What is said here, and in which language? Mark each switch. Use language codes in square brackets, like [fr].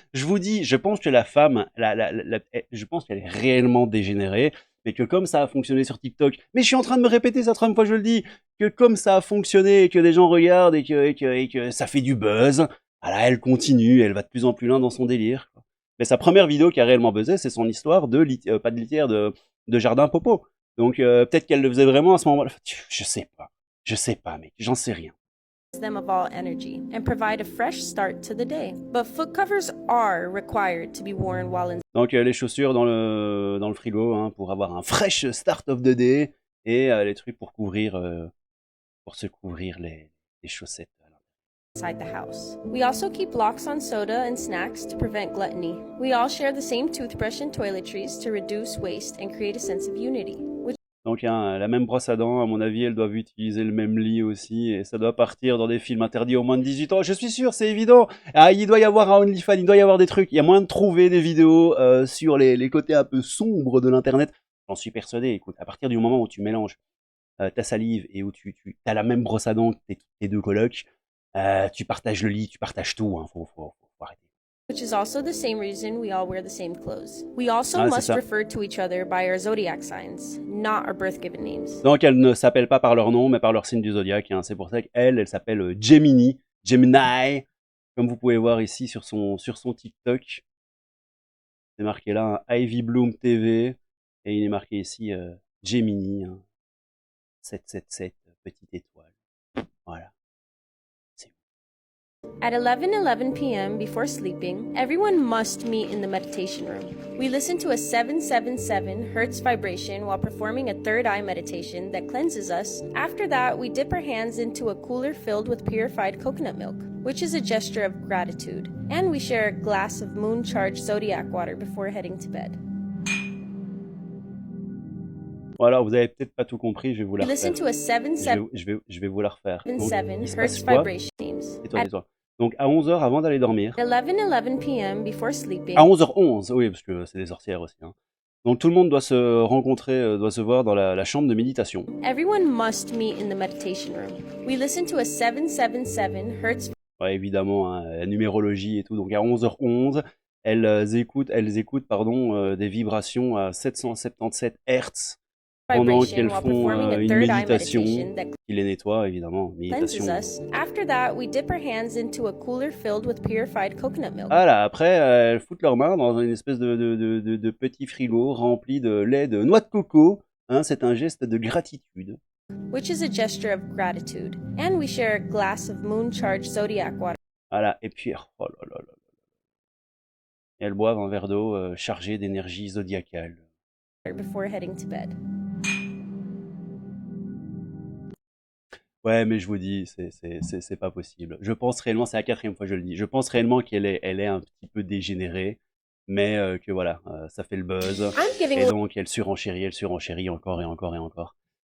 [fr] Je vous dis, je pense que la femme, je pense qu'elle est réellement dégénérée, mais que comme ça a fonctionné sur TikTok, mais je suis en train de me répéter ça 30 fois, je le dis, que comme ça a fonctionné et que des gens regardent et que ça fait du buzz, voilà, elle continue, elle va de plus en plus loin dans son délire. Mais sa première vidéo qui a réellement buzzé, c'est son histoire de, pas de litière, de jardin popo. Donc peut-être qu'elle le faisait vraiment à ce moment-là. Je sais pas, mec, j'en sais rien. [en] Them of all energy and provide a fresh start to the day. But foot covers are required to be worn while in. [fr] Donc les chaussures dans le frigo hein, pour avoir un [en] fresh start of the day [fr] et les trucs pour se couvrir les chaussettes. [en] Inside the house. We also keep locks on soda and snacks to prevent gluttony. We all share the same toothbrush and toiletries to reduce waste and create a sense of unity. [fr] Donc la même brosse à dents, à mon avis, elles doivent utiliser le même lit aussi, et ça doit partir dans des films interdits aux moins de 18 ans. Je suis sûr, c'est évident. Ah, il doit y avoir un OnlyFans, il doit y avoir des trucs. Il y a moyen de trouver des vidéos sur les côtés un peu sombres de l'internet. J'en suis persuadé. Écoute, à partir du moment où tu mélanges ta salive et où tu as la même brosse à dents que tes deux colocs, tu partages le lit, tu partages tout. Hein. Faut arrêter. [en] Which is also the same reason we all wear the same clothes. We also must refer to each other by our zodiac signs, not our birth given names. [fr] Donc elles ne s'appellent pas par leur nom, mais par leur signe du zodiaque. Hein. C'est pour ça qu'elle s'appelle Gemini, comme vous pouvez voir ici sur son TikTok. C'est marqué là, hein, Ivy Bloom TV, et il est marqué ici Gemini, hein, 777, petite étoile. Voilà. [en] At 11:11 p.m. before sleeping, everyone must meet in the meditation room. We listen to a 777 hertz vibration while performing a third eye meditation that cleanses us. After that, we dip our hands into a cooler filled with purified coconut milk, which is a gesture of gratitude. And we share a glass of moon-charged zodiac water before heading to bed. [fr] Voilà, vous avez peut-être pas tout compris, je vais vous la refaire. [en] Listen to a 777 [fr] je vais vous la refaire. Donc, [en] hertz vibration. [fr] Tais-toi. Donc à 11h avant d'aller dormir. [en] 11:11 p.m. before sleeping. [fr] À 11h11, oui, parce que c'est des sorcières aussi. Hein. Donc tout le monde doit se rencontrer, doit se voir dans la chambre de méditation. [en] Everyone must meet in the meditation room. We listen to a 777 hertz. [fr] Ouais, évidemment, hein, la numérologie et tout. Donc à 11h11, elles écoutent des vibrations à 777 Hz. Pendant qu'elles font une méditation qui les nettoie, évidemment. Méditation. [en] After that, we dip our hands into a cooler filled with purified coconut milk. [fr] Voilà, après, elles foutent leurs mains dans une espèce de petit frigo rempli de lait de noix de coco. Hein, c'est un geste de gratitude. [en] Which is a gesture of gratitude. And we share a glass of moon-charged zodiac water. [fr] Voilà, et puis, oh là là là. Et elles boivent un verre d'eau chargé d'énergie zodiacale. [en] Before heading to bed. [fr] Ouais, mais je vous dis, c'est pas possible. Je pense réellement, c'est la 4e fois que je le dis, je pense réellement qu'elle est un petit peu dégénérée, mais que voilà, ça fait le buzz, et donc elle surenchérit encore et encore et encore.